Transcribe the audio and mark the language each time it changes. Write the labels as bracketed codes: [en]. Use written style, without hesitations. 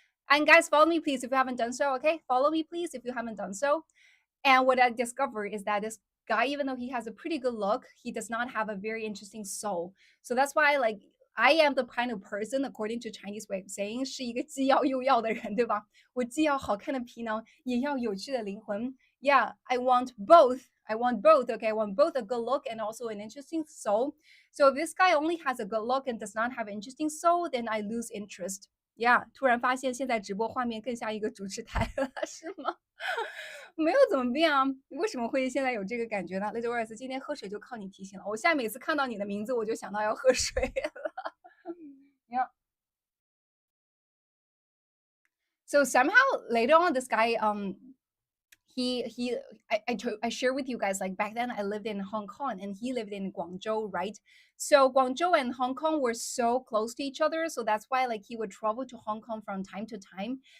[en] And guys, follow me, please, if you haven't done so. Okay, follow me, please, if you haven't done so. And what I discovered is that this guy, even though he has a pretty good look, he does not have a very interesting soul. So that's why, like, I am the kind of person, according to Chinese way of saying, [zh] 是一个既要又要的人，对吧？我既要好看的皮囊，也要有趣的灵魂。 [en] Yeah, I want both. I want both. Okay, I want both a good look and also an interesting soul. So if this guy only has a good look and does not have an interesting soul, then I lose interest. [zh] Yeah，突然发现现在直播画面更像一个主持台了，是吗？没有怎么变啊，为什么会现在有这个感觉呢？Little Earth，今天喝水就靠你提醒了。我现在每次看到你的名字，我就想到要喝水了。Yeah. [en] So somehow later on, this guy, he I share with you guys, like back then I lived in Hong Kong and he lived in Guangzhou, right? So Guangzhou and Hong Kong were so close to each other, so that's why like he would travel to Hong Kong from time to time.